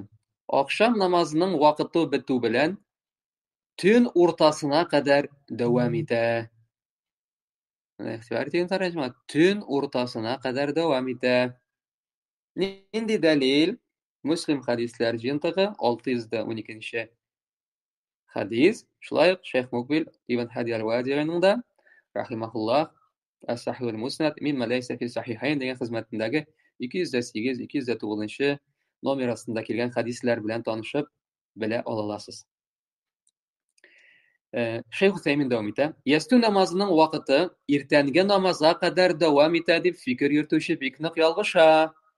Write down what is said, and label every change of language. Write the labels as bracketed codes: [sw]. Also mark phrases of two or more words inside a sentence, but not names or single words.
[tt] Акшам намазының вакыты бетү белән төн уртасына кадәр дәвам итә. Төн уртасына кадәр дәвам итә. Нинди дәлил? Муслим хадисләр җыентыгы 612 хадис. Шулай ук Шейх Мукбил ибн Хади аль-Вади'ның да рахимахуллах Ас-Сахих аль-Муснад мимма лайса фи сахихайн дигән хезмәтендәге 208-209 номер астында килгән хадисләр белән танышып белә аласыз. Шейх Усаймин дәвам итә. Ясту намазының вакыты иртәнге намазга кадәр дәвам итә дип фикер йөртүче бик нык ялгыша.